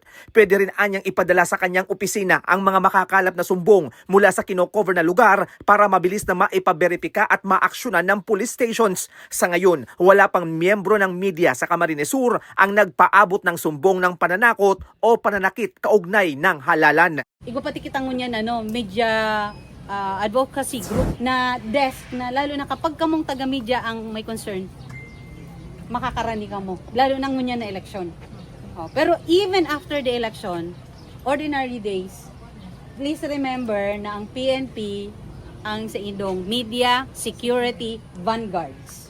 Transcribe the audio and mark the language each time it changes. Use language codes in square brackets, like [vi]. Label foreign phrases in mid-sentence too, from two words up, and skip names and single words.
[tl] Pwede rin anyang ipadala sa kanyang opisina ang mga makakalap na sumbong mula sa kino-cover na lugar para mabilis na maipaberipika at maaksyonan ng [en] police stations. [tl] Sa ngayon, wala pang miyembro ng media sa Camarines Sur ang nagpaabot ng sumbong ng pananakot o pananakit kaugnay ng halalan. [bik] Igo pati kitang ngunyan [en] media advocacy group [bik] na desk na lalo na kapag kamong taga-media ang may concern, makakarani ka mo. Lalo na ngunyan na eleksyon. [en] Pero even after the election, ordinary days, please remember [bik] na ang PNP ang sa indong [en] media security vanguards.